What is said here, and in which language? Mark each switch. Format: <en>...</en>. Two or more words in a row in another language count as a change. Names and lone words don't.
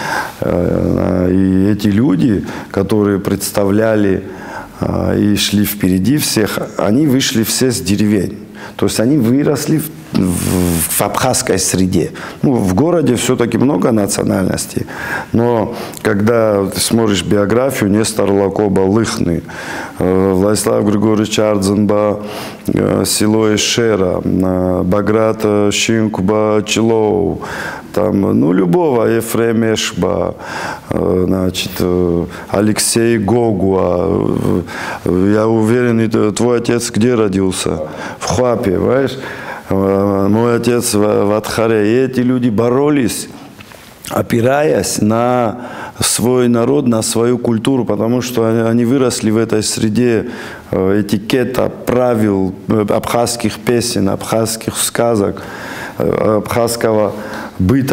<ru>И эти люди, которые представляли и шли впереди всех, они вышли все с деревень. То есть они выросли в абхазской среде. Ну, в городе все-таки много национальностей. Но когда ты смотришь биографию, Нестор Лакоба Лыхны, Владислав Григорьевич Ардзенба, село Эшера, Баграт Щинкуба Челоу, там, ну, любого, Ефрем Эшба, значит, Алексей Гогуа. Я уверен, твой отец где родился? В Хуапе, понимаешь? Мой отец в Адхаре. И эти люди боролись, опираясь на свой народ, на свою культуру, потому что они выросли в этой среде этикета, правил, абхазских песен, абхазских сказок, абхазского быта.</ru>